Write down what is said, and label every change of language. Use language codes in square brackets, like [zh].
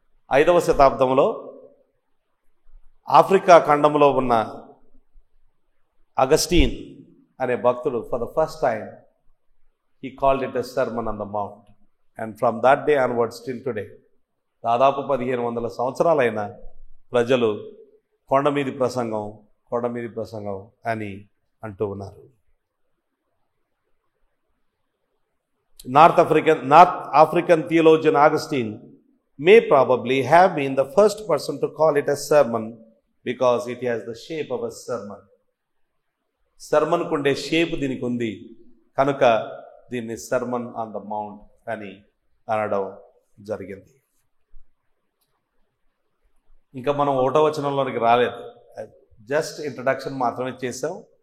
[te] 5వ శతాబ్దంలో ఆఫ్రికా ఖండంలో ఉన్న అగస్టీన్ అనే భక్తుడు [en] For the first time he called it a sermon on the mount. And from that day onwards till today, [te] దాదాపు 1500 సంవత్సరాలైన ప్రజలు కొండ మీది ప్రసంగం అని అంటూ ఉన్నారు. [en] North African theologian Augustine may probably have been the first person to call it a sermon because it has the shape of a sermon. [te] Sermon కుండే shape దీనికి ఉంది కనుక దీన్ని సర్మన్ ఆన్ ద మౌంట్ అని అనడం జరిగింది. ఇంకా మనం 1వ వచనంలోనికి రాలేదు, జస్ట్ ఇంట్రడక్షన్ మాత్రమే చేసాం.